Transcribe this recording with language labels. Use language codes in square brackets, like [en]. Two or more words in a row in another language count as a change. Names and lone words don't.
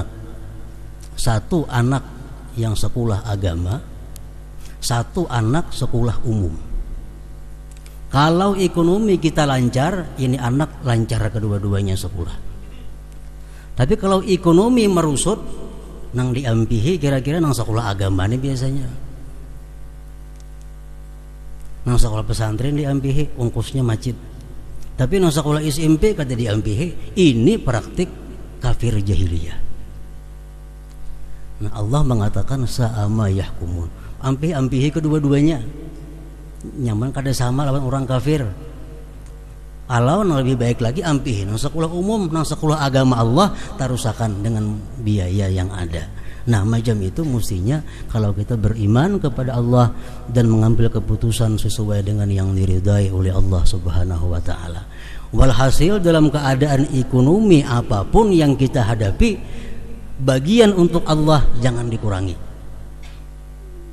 [id] Satu anak yang sekolah agama, satu anak sekolah umum. Kalau ekonomi kita lancar, ini anak lancar kedua-duanya sekolah. Tapi kalau ekonomi merusut, [bjn] nang diampihi kira-kira nang sekolah agama ini biasanya. Nang sekolah pesantren diampihi, ongkosnya macet. Tapi nang sekolah SMP kata diampihi, ini praktik kafir jahiliyah. Nah Allah mengatakan [ar] ساء ما يحكمون, [bjn] ampihi kedua-duanya, nyaman kada sama lawan orang kafir. Kalau lebih baik lagi ampihi nang sekolah umum, nang sekolah agama Allah, tarusakan dengan biaya yang ada. [id] Nah macam itu mestinya kalau kita beriman kepada Allah dan mengambil keputusan sesuai dengan yang diridai oleh Allah [ar] سبحانه وتعالى. [id] Walhasil dalam keadaan ekonomi apapun yang kita hadapi, bagian untuk Allah jangan dikurangi.